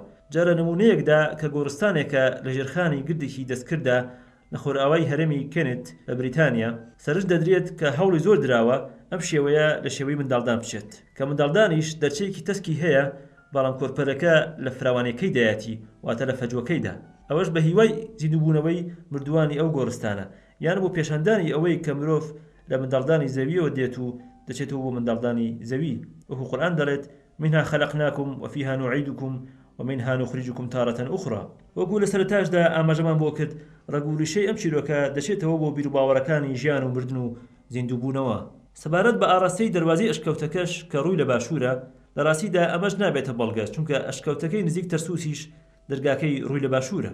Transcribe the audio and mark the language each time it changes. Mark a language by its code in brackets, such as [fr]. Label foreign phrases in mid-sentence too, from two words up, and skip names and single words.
[ckb] جارە نمونەیەکدا کە گۆڕستانێکە لە ژێرخانی گردێکی دەستکرددا لە خۆرئاوای هەرێمی کێنت لە بریتانیا، سەرش دەدرێت کە هەوڵی زۆر دراوە ئەم شێوەیە لە شێوەی منداڵدان بچێت، کە منداڵدانیش دەرچەیەکی تەسکی هەیە، بەڵام کۆرپەرەکە لە فراوانەکەی دایەتی واتە لە فەجوەکەیدا. ئەوەش بە هیوای زیندووبوونەوەی مردووانی ئەو گۆڕستانە، یان بۆ پێشاندانی ئەوەی کە مرۆڤ لە منداڵدانی زەویەوە دێت و دەچێتەوە بۆ منداڵدانی زەوی. وەکو قورئان دەڵێت [ar] منها خلقناكم وفيها نعيدكم ومنها نخرجكم تارة أخرى. [ckb] وەکو لە سەرەتاشدا ئاماژەمان بۆ کرد ڕەگوریشەی ئەم چیرۆکە دەچێتەوە بۆ بیرروباوەڕەکانی ژیان و مردن و زیندووبوونەوە. سەبارەت بە ئاڕاستەی دەواازەی ئەشکەوتەکەش کە ڕووی لە باشوورە، لە ڕاستیدا ئەمەش نابێتە بەڵگە، چونکە ئەشکەوتەکەی نزیک تەرسوسیش دەرگاکەی ڕووی لە باشوورە.